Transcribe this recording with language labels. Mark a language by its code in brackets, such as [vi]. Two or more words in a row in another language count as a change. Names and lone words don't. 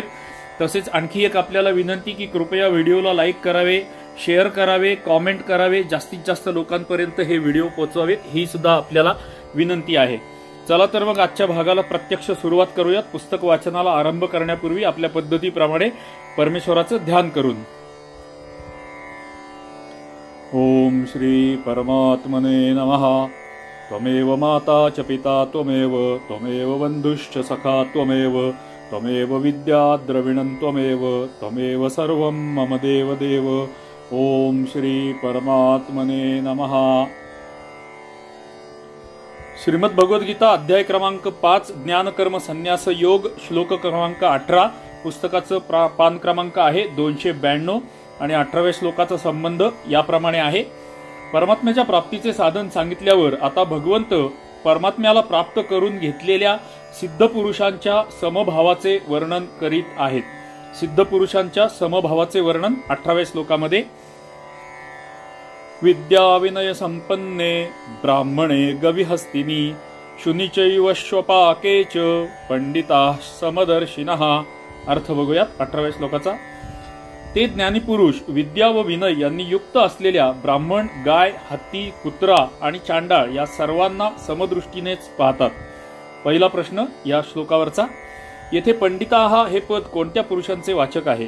[mr] तसेच आणखी एक आपल्याला विनंती की कृपया व्हिडिओला लाईक करावे, शेअर करावे, कॉमेंट करावे, जास्तीत जास्त लोकांपर्यंत हे व्हिडिओ पोहोचवावेत, ही सुद्धा आपल्याला विनंती आहे। चला तर मग आजच्या भागाला प्रत्यक्ष सुरुवात करूयात। पुस्तक वाचनाला आरंभ करण्यापूर्वी आपल्या पद्धतीप्रमाणे परमेश्वराचं ध्यान करून। [sa] ओम श्री परमात्मने नमः। त्वमेव माता च पिता त्वमेव बंधुश्च सखा त्वमेव विद्या द्रविणं त्वमेव सर्वं मम देव। ओम श्री परमात्मने नमः। [mr] श्रीमद भगवद्गीता अध्याय क्रमांक 5 ज्ञान कर्म संन्यास योग श्लोक क्रमांक 18। पुस्तकाचं पान क्रमांक आहे 292 आणि 18व्या श्लोकाचा संबंध याप्रमाणे आहे। परमात्म्याच्या प्राप्तीचे साधन सांगितल्यावर आता भगवंत परमात्म्याला प्राप्त करून घेतलेल्या सिद्ध पुरुषांच्या समभावाचे वर्णन करीत आहेत। सिद्ध पुरुषांच्या समभावाचे वर्णन 18व्या श्लोकामध्ये। [sa] विद्या विनय संपन्ने ब्राह्मणे गविहस्तिनी शुनिचैव श्वपाकेच पंडिता समदर्शिनः। [mr] अर्थ बघूयात 18व्या श्लोकाचा। ते ज्ञानी पुरुष विद्या व विनय यांनी युक्त असलेल्या ब्राह्मण, गाय, हत्ती, कुत्रा आणि चांडाळ या सर्वांना समदृष्टीनेच पाहतात। पहिला प्रश्न या श्लोकावरचा, येथे पंडिताहा हे पद कोणत्या पुरुषांचे वाचक आहे?